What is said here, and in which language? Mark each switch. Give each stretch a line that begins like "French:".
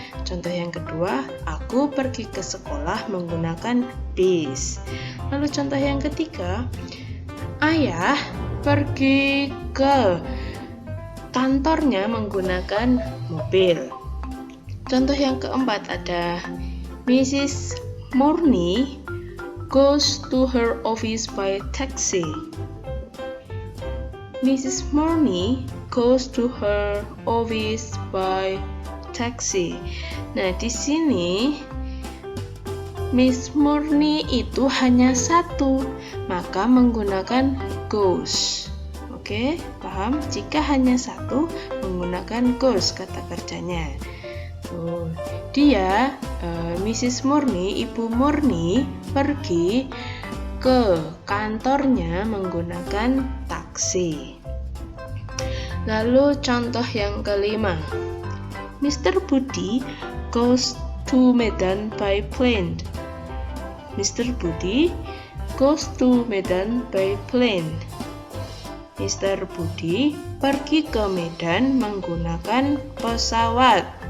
Indonesian: Contoh yang kedua, aku pergi ke sekolah menggunakan bis. Lalu contoh yang ketiga, ayah pergi ke kantornya menggunakan mobil. Contoh yang keempat ada Mrs.
English: Murni goes to her office by taxi. Mrs. Murni goes to her office by taxi.
Indonesian: Nah, di sini Miss Murni itu hanya satu, maka menggunakan goes. Oke, paham? Jika hanya satu, menggunakan goes kata kerjanya. Dia, Mrs. Murni, Ibu Murni, pergi ke kantornya menggunakan taksi. Lalu contoh yang kelima, Mr.
English: Budi goes to Medan by plane. Mr. Budi goes to Medan by plane. Mr.
Indonesian: Budi pergi ke Medan menggunakan pesawat.